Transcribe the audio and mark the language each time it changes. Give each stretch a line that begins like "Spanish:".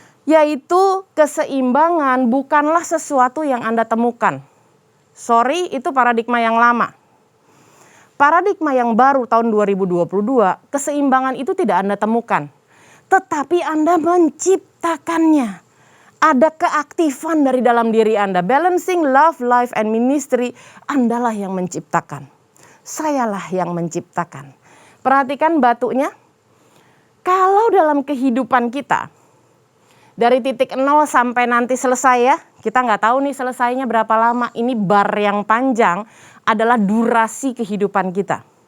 Indonesian: Yaitu keseimbangan bukanlah sesuatu yang Anda temukan. Sorry, itu paradigma yang lama. Paradigma yang baru tahun 2022, keseimbangan itu tidak Anda temukan. Tetapi Anda menciptakannya. Ada keaktifan dari dalam diri Anda.
English: Balancing love, life, and ministry.
Indonesian: Andalah yang menciptakan. Sayalah yang menciptakan. Perhatikan batunya. Kalau dalam kehidupan kita, dari titik 0 sampai nanti selesai ya. Kita nggak tahu nih selesainya berapa lama. Ini bar yang panjang adalah durasi kehidupan kita.